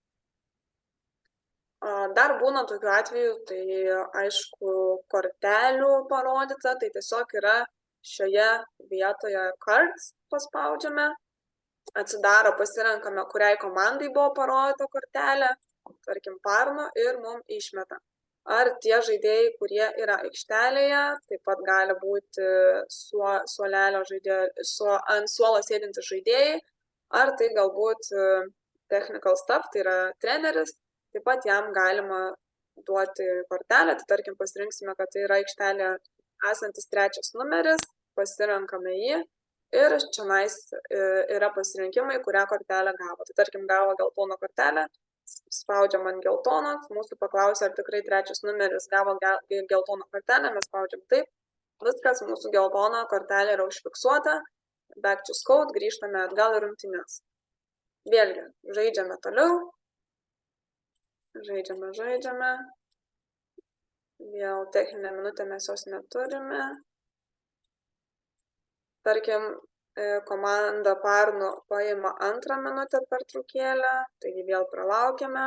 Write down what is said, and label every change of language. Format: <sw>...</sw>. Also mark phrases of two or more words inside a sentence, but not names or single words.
<lt>Dar būna tokių atvejų, tai aišku, kortelių parodyta, tai tiesiog yra šioje vietoje cards paspaudžiame, atsidaro, pasirenkame, kuriai komandai buvo parodyta kortelė, tarkim parno ir mums išmeta. Ar tie žaidėjai, kurie yra aikštelėje, taip pat gali būti ant suolo sėdintys žaidėjai, ar tai galbūt</lt> <en>technical staff,</en> <lt>tai yra treneris, taip pat jam galima duoti kortelę, tai tarkim pasirinksime, kad tai yra aikštelė esantis 3 numeris, pasirenkame jį ir čionais yra pasirinkimai, kurią kortelę gavo. Tai tarkim gavo geltoną kortelę, spaudžiam ant geltono, mūsų paklausia, ar tikrai 3 numeris gavo geltoną kortelę, mes spaudžiam taip, viskas, mūsų geltona kortelė yra užfiksuota,</lt> <en>back to scout,</en> <lt>grįžtame atgal į rungtynes. Vėlgi, žaidžiame toliau, žaidžiame, Vėl techninę minutę mes jos neturime. Tarkim, komanda Parnu paima 2 minutę pertraukėlę, taigi vėl pralaukiame.</lt>